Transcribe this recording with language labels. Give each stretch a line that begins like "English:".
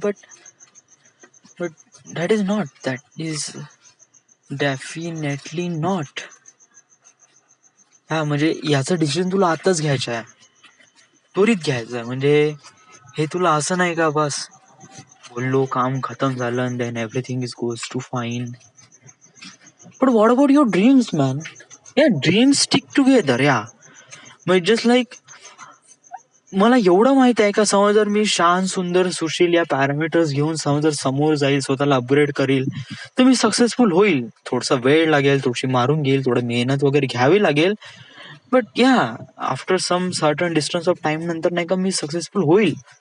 English: But that is not, that is definitely not.
Marathi: हा म्हणजे याचं डिसिजन तुला आताच घ्यायचं आहे, त्वरित घ्यायचं आहे. म्हणजे हे तुला असं नाही का बस बोललो काम खतम झालं
English: and then everything is goes to fine. But what about your dreams, man? Yeah, dreams stick together.
Marathi: Yeah, म्हणजे जस्ट लाईक मला एवढं माहित आहे का, समज जर मी शान सुंदर सुशील या पॅरामीटर्स घेऊन समज जर समोर जाईल, स्वतःला अपग्रेड करील, तर मी सक्सेसफुल होईल. थोडासा वेळ लागेल, थोडीशी मारून घेईल, थोडं मेहनत वगैरे घ्यावी लागेल,
English: but after some certain distance of time
Marathi: नंतर नाही का मी सक्सेसफुल होईल.